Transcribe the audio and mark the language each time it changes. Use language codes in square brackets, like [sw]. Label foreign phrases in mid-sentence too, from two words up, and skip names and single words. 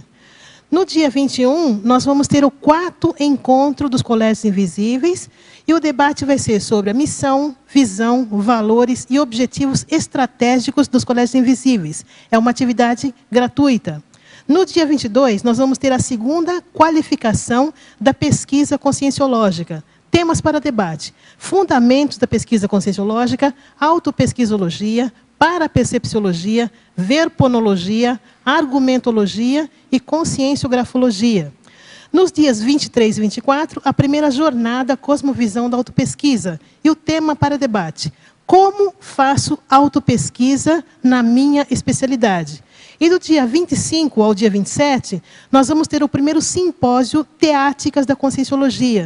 [pt] No dia 21, nós vamos ter o 4º encontro dos Colégios Invisíveis, e o debate vai ser sobre a missão, visão, valores e objetivos estratégicos dos Colégios Invisíveis. É uma atividade gratuita. No dia 22, nós vamos ter a 2ª qualificação da pesquisa conscienciológica. Temas para debate: fundamentos da pesquisa conscienciológica, autopesquisologia, parapercepciologia, verponologia, argumentologia e conscienciografologia. Nos dias 23 e 24, a primeira jornada Cosmovisão da Autopesquisa. E o tema para debate: como faço autopesquisa na minha especialidade? E do dia 25 ao dia 27, nós vamos ter o primeiro simpósio Teáticas da Conscienciologia.